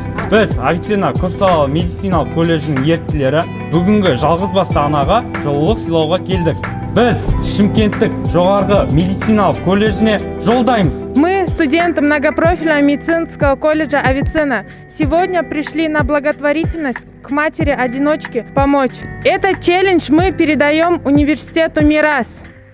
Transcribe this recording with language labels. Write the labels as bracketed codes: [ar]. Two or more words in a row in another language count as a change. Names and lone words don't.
[kk] Біз Авиценна көпсалалы медициналық колледжінің еріктілері бүгінгі жалғызбасты анаға жылылық сыйлауға келдік. Біз Шымкенттік жоғарғы медициналық колледжіне жолдаймыз. [ru] Мы, студенты многопрофильного медицинского колледжа Авиценна, сегодня пришли на благотворительность к матери-одиночке помочь. Этот челлендж мы передаем университету Мирас.